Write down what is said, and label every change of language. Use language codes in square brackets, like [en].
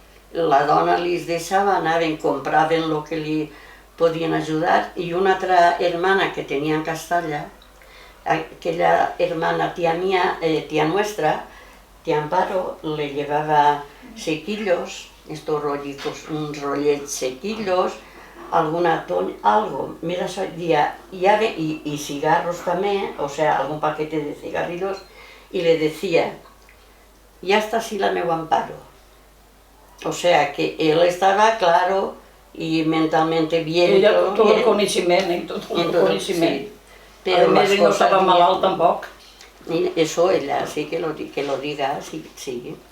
[ca] La dona li deixava, anaven, compraven el que li podien ajudar, i una altra [es] hermana que tenia en Castalla, aquella hermana tía nuestra, tía Amparo, le llevaba sequillos, estos rollitos, unos rollets sequillos, alguna algo, mira, y cigarros también, o sea, algún paquete de cigarrillos, y le decía, ya está así la meu Amparo. O sea, que él estaba claro y mentalmente bien. [ca] Ella, tot el coneixement, tot el coneixement. A més, ell no estava malalt tampoc. [es] Eso ella sí que lo diga, sí.